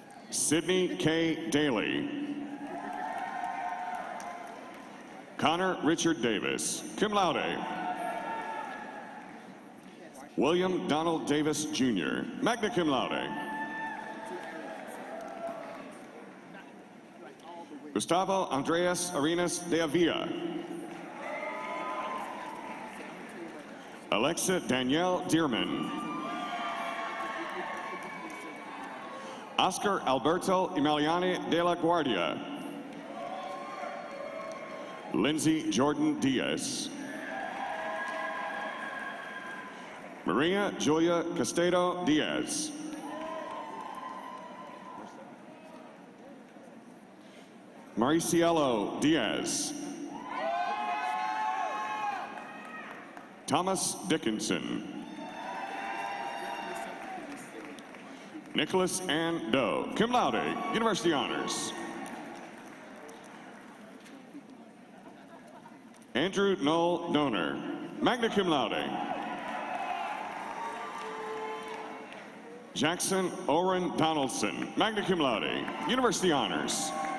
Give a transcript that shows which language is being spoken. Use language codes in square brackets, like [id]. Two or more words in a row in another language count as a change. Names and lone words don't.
[en] Sydney K. Daly. Connor Richard Davis, [la] cum laude. [en] William Donald Davis, Jr., [la] magna cum laude. [en] Gustavo Andreas Arenas de Avila. Alexa Danielle Dearman. Oscar Alberto Emiliani de la Guardia. Lindsay Jordan Diaz. Maria Julia Castedo Diaz. Maricielo Diaz. Thomas Dickinson. Nicholas Ann Doe, [la] cum laude, [en] University Honors. Andrew Noel Donor, [la] magna cum laude. [en] Jackson Oren Donaldson, [la] magna cum laude, [en] University Honors.